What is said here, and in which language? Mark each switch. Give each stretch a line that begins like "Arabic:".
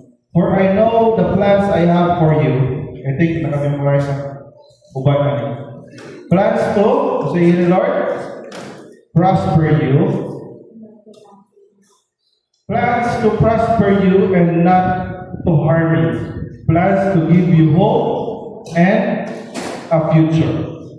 English: For I know the plans I have for you.
Cebuano: I think nakamemorize ang uban na niyo.
English: Plans to, say the Lord, prosper you. Plans to prosper you and not to harm you. Plans to give you hope and a future.